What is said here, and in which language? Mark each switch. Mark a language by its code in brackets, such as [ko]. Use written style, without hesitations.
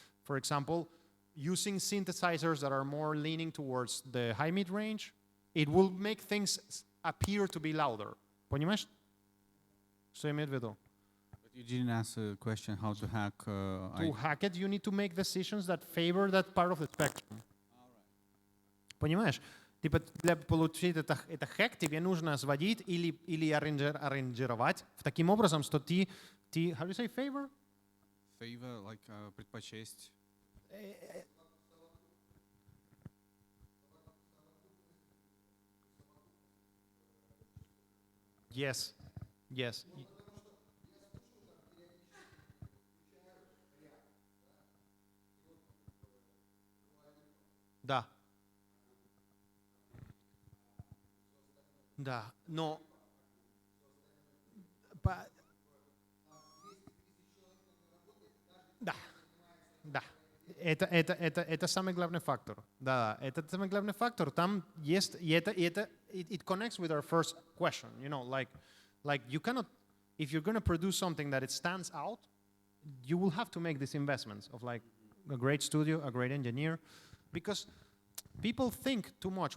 [en] For example, using synthesizers that are more leaning towards the high mid range, it will make things appear to be louder. [ru] Понимаешь? Что имеет в виду? [en] But you didn't ask a question how to hack. To hack it, you need to make decisions that favor that part of the spectrum. [ru] Понимаешь? Типа для получить это хэк тебе нужно сводить или аранжировать таким образом, что ты [en] how do you say favor? Favor, like предпочесть. Yes. Yes. [ru] Да. Да, но да, да. Это самый главный фактор. Да, это самый главный фактор. Там есть, и это [en] it connects with our first question. You know, like you cannot, if you're going to produce something that it stands out, you will have to make these investments of like a great studio, a great engineer, because people think too much.